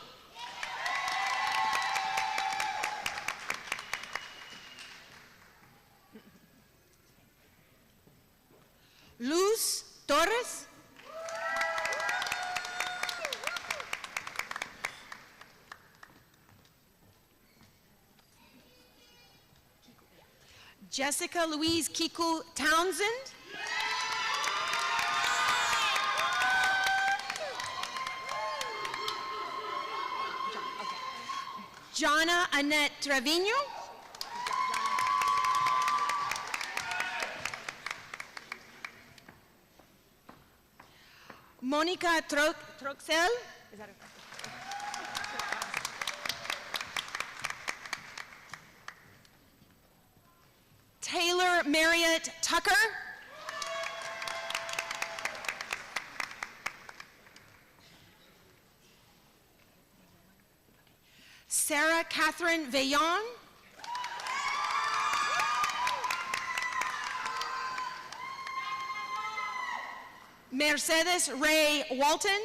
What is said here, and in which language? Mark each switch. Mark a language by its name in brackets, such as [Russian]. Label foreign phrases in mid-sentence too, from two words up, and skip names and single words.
[English] Luz Torres. Jessica Louise Kiku Townsend. Jonna Annette Trevino. Monica Troxel. Taylor Marriott Tucker. Sarah Catherine Veillon. Mercedes Ray Walton.